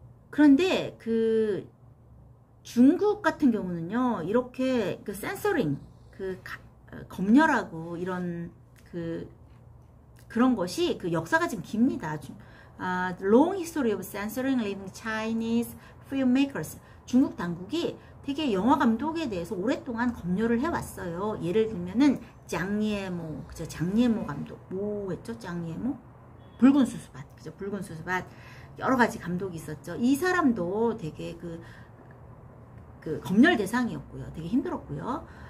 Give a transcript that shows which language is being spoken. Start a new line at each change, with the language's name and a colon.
Korean: 그런데 그 중국 같은 경우는요, 이렇게 그 센서링, 그 검열하고 이런 그런 것이 그 역사가 좀 깁니다.
English: Long history of censoring leaving Chinese filmmakers.
Korean: 중국 당국이 되게 영화 감독에 대해서 오랫동안 검열을 해왔어요. 예를 들면은 장예모, 그죠? 장예모 감독, 뭐 했죠? 장예모? 붉은 수수밭, 그죠? 붉은 수수밭. 여러 가지 감독이 있었죠. 이 사람도 되게 그 검열 대상이었고요. 되게 힘들었고요.